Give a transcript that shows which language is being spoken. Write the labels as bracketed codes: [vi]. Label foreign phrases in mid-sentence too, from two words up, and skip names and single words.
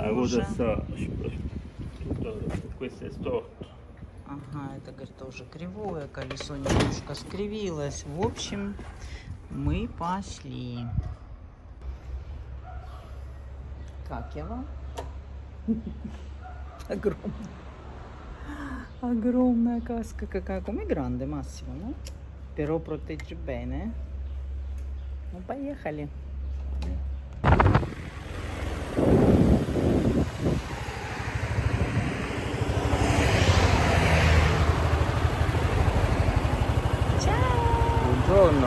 [ru] Ага, это, говорит, тоже кривое, колесо немножко скривилось. В общем, мы пошли. Как я вам? Огромная. Огромная каска. Какая? [it] Come grande, Massimo, no? Però protegge bene. [ru] Ну, поехали. [it] Buongiorno.